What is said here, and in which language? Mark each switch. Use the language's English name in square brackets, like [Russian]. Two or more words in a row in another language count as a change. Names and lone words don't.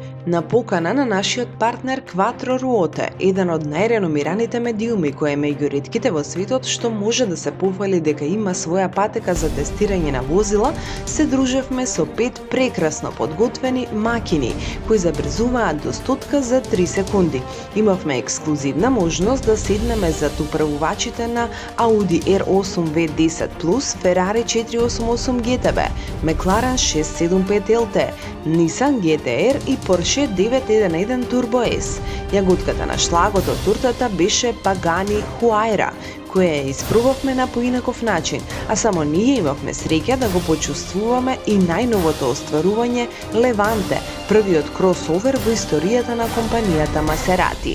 [Macedonian] На покана на нашиот партнер Quattro Ruote, еден од најреномираните медиуми кој е меѓу ретките во светот што може да се пофали дека има своја патека за тестирање на возила, се дружевме со 5 прекрасно подготвени макини кои забрзуваат до 100 за 3 секунди. Имавме ексклузивна можност да седнеме зад управувачите на Audi R8 V10 Plus, Ferrari 488 GTB, McLaren 675 LT, Nissan GT-R и Porsche 911 Turbo S. Јаготката на шлагот од туртата беше Pagani Huayra, која ја испробавме на поинаков начин, а само ние имавме среќа да го почувствуваме и најновото остварување Levante, првиот кросовер во историјата на компанијата Maserati.